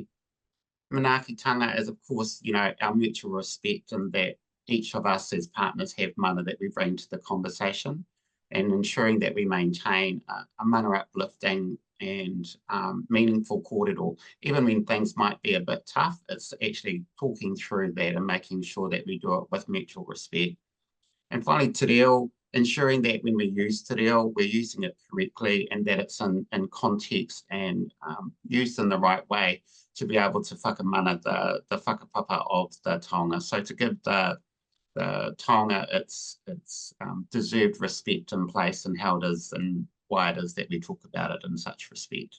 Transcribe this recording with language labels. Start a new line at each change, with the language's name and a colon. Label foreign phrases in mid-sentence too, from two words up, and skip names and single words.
English: Manaakitanga is, of course, our mutual respect, and that each of us as partners have mana that we bring to the conversation, and ensuring that we maintain a mana uplifting and meaningful kōrero. Even when things might be a bit tough, it's actually talking through that and making sure that we do it with mutual respect. And finally,
Māori: te reo,
English: ensuring that when we use
Māori: te reo,
English: we're using it correctly, and that it's in context and used in the right way to be able to whakamana the whakapapa of the taonga. So to give the taonga its deserved respect and place, and how it is and why it is that we talk about it in such respect.